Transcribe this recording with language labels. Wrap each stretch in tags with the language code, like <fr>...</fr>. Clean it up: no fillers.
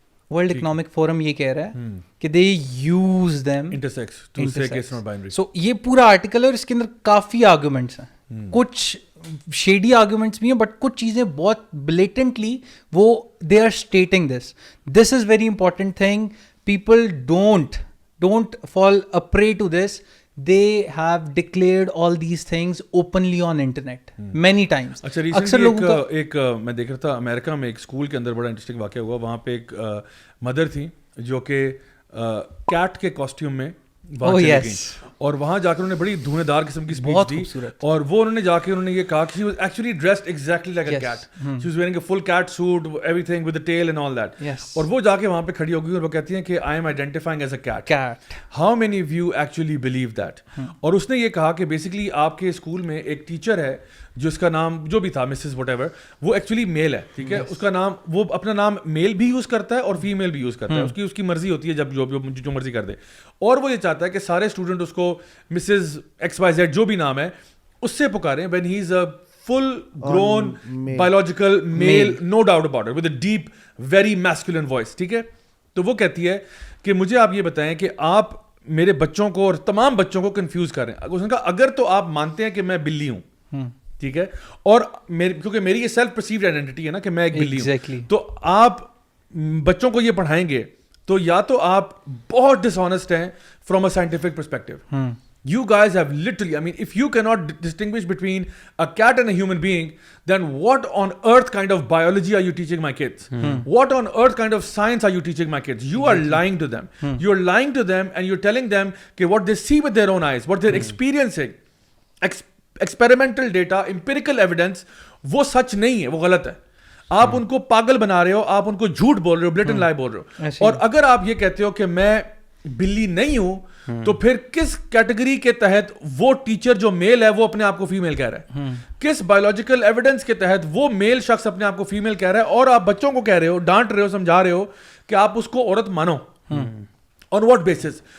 <ur>World Economic Forum یہ کہہ رہا ہے کہ they use them</ur> <en>intersex to say کہ it's not binary.</en> <ur>So یہ پورا آرٹیکل ہے اور اس کے اندر کافی آرگومنٹس ہیں, کچھ شیڈی آرگومنٹس بھی ہیں, بٹ کچھ چیزیں بہت بلیٹنٹلی وہ</ur> <en>They are stating this is very important thing. People don't fall a prey to this. They have declared all these things openly on internet many times.</en> <ur>اکثر لوگوں کا ایک میں دیکھ رہا تھا امریکہ میں ایک اسکول کے اندر بڑا انٹرسٹنگ واقعہ ہوا. وہاں پہ ایک مدر تھی جو کہ کیٹ کے کاسٹیوم میں اور وہاں جا کر انہوں نے بڑی دھونے دار قسم کی اسپیچ دی, اور وہ انہوں نے جا کے انہوں نے یہ کہا کہ</ur> <en>she was actually dressed exactly like a cat. She was wearing a full cat suit, everything with the tail and all that.</en> <ur>اور وہ جا کے وہاں پہ کھڑی ہو گئی اور وہ کہتی ہیں کہ</ur> <en>I am identifying as a cat. How many of you actually believe that?</en> <ur>اور اس نے یہ کہا کہ بیسکلی آپ کے اسکول میں ایک ٹیچر ہے جس کا نام جو بھی تھا مسز وٹ ایور, وہ ایکچولی میل ہے, ٹھیک ہے, اس کا نام, وہ اپنا نام میل بھی یوز کرتا ہے اور فیمیل بھی یوز کرتا ہے, اس کی مرضی ہوتی ہے جب جو مرضی کر دے. اور وہ یہ چاہتا ہے کہ سارے اسٹوڈنٹ اس کو مسز XYZ جو بھی نام ہے اس سے پکاریں</ur> <en>when he is a full grown biological male, no doubt about it, with a deep very masculine voice,</en> <ur>ٹھیک ہے. تو وہ کہتی ہے کہ مجھے آپ یہ بتائیں کہ آپ میرے بچوں کو اور تمام بچوں کو کنفیوز کر رہے ہیں. اس نے کہا اگر تو آپ مانتے ہیں کہ میں بلی ہوں, ٹھیک ہے, اور کیونکہ میری یہ سیلف پرسیوڈ آئیڈینٹی ہے نا کہ میں ایک بلی ہوں, تو آپ بچوں کو یہ پڑھائیں گے تو یا تو آپ بہت ڈس آنیسٹ ہیں</ur> <en>From a scientific perspective. You guys have literally, I mean, if you cannot distinguish between a cat and a human being, then what on earth kind of biology are you teaching my kids? What on earth kind of science are you teaching my kids? You are lying to them. You're lying to them and you're telling them okay, what they see with their own eyes, what they're experiencing,</en> <ur>experimental data, empirical evidence, وہ سچ نہیں ہے, وہ غلط ہے. آپ ان کو پاگل بنا رہے ہو, آپ ان کو جھوٹ بول رہے ہو, بلیٹنٹ لائی بول رہے ہو. اور اگر آپ یہ کہتے ہو کہ میں بلی نہیں ہوں, تو پھر کس کیٹیگری کے تحت وہ ٹیچر جو میل ہے وہ اپنے آپ کو فیمیل کہہ رہا ہے, کس بایولوجیکل ایویڈنس کے تحت وہ میل شخص اپنے آپ کو فیمیل کہہ رہا ہے, اور آپ بچوں کو کہہ رہے ہو, ڈانٹ رہے ہو, سمجھا رہے ہو کہ آپ اس کو عورت مانو,</ur> <en>on what basis.</en>